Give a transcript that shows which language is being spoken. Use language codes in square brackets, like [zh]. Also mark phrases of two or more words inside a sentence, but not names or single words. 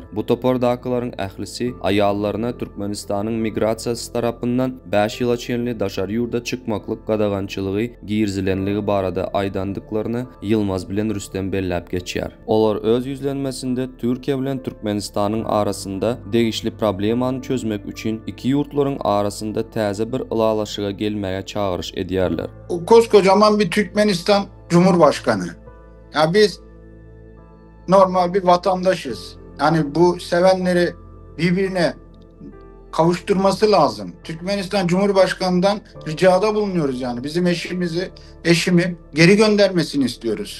[tk] Bu topardakylaryň ählisi aýallaryna Türkmenistanyň migrasiýasy tarapyndan 5 ýyla çenli daşary ýurda çykmaklyk gadagançylygy giýirzilenligi barada aýdandyklaryny Yılmaz bilen Rüstem belläp geçýär. Olar öz ýüzlenmesinde Türkiýe bilen Türkmenistanyň arasynda degişli problemany çözmek üçin iki ýurtlaryň arasynda täze bir ylalaşyga gelmäge çağırış edýärler. [tr] O koskocaman bir Türkmenistan Cumhurbaşkanı. Ya biz normal bir vatandaşız. Yani bu sevenleri birbirine kavuşturması lazım. Türkmenistan Cumhurbaşkanı'ndan ricada bulunuyoruz yani. Bizim eşimi geri göndermesini istiyoruz.